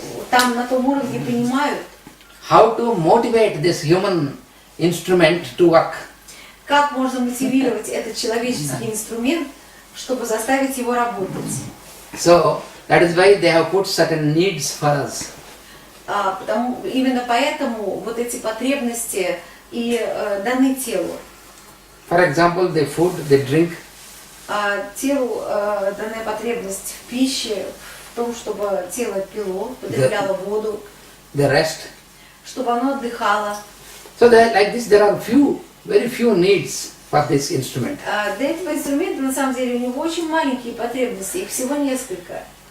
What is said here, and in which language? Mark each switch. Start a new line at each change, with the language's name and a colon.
Russian: там на том уровне понимают,
English: how to motivate this human instrument to work.
Russian: как можно мотивировать этот человеческий инструмент, чтобы заставить его работать.
English: So that is why they have put certain needs for us.
Russian: Именно поэтому вот эти потребности и даны телу.
English: For example, the food, the drink,
Russian: Телу дана потребность в пище, в том, чтобы тело пило, потребляло воду,
English: the rest.
Russian: чтобы оно отдыхало.
English: So that like this, there are very few needs for this instrument.
Russian: Для этого инструмента на самом деле у него очень маленькие потребности, их всего несколько.